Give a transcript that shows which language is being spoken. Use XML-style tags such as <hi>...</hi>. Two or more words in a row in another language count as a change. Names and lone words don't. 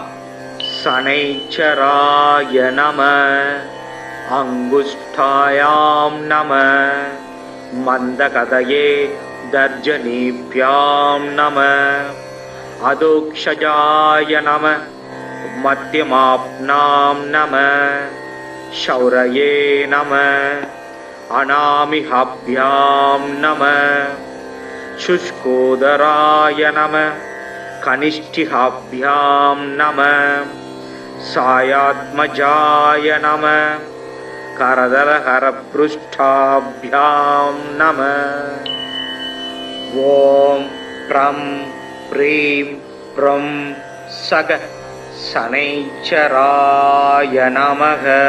<sa>शनैश्चराय नम, अङ्गुष्ठायाम् नम, मन्दगतये तर्जनीभ्यां नम, अधोक्षजाय नम, मध्यमाभ्याम् नम, शौरये नम, अनामिकाभ्यां नम, शुष्कोदराय नम, कनिष्ठिहाभ्यां नम, सायात्मजाय नम, करदलहरपृष्ठाभ्यां नम. ओम प्रं प्रीं प्रं सग शनैश्चराय नमः.</sa>